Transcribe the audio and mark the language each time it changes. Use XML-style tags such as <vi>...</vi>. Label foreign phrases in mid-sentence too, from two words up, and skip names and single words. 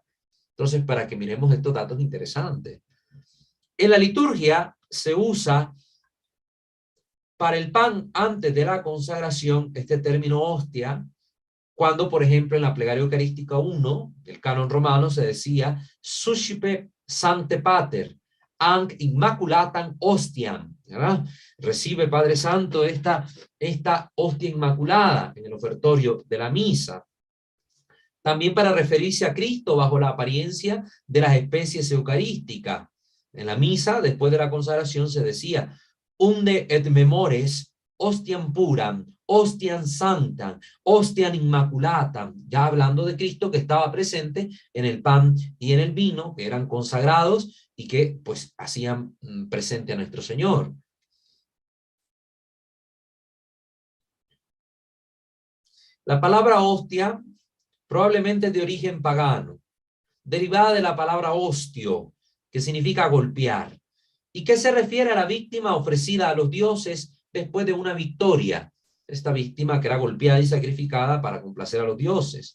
<es>Entonces, para que miremos estos datos interesantes. En la liturgia se usa para el pan antes de la consagración este término hostia, cuando, por ejemplo, en la plegaria eucarística 1, el canon romano, se decía</es> <la>suscipe Sancte Pater, anc immaculatam hostiam,</la> <es>¿verdad? Recibe, Padre Santo, esta hostia inmaculada en el ofertorio de la misa. También para referirse a Cristo bajo la apariencia de las especies eucarísticas. En la misa, después de la consagración, se decía</es> <la>unde et memores hostiam puram, hostiam sanctam, hostiam immaculatam,</la> <es>ya hablando de Cristo que estaba presente en el pan y en el vino, que eran consagrados y que pues hacían presente a nuestro Señor. La palabra hostia probablemente es de origen pagano, derivada de la palabra hostio, que significa golpear, y que se refiere a la víctima ofrecida a los dioses después de una victoria, esta víctima que era golpeada y sacrificada para complacer a los dioses.</es>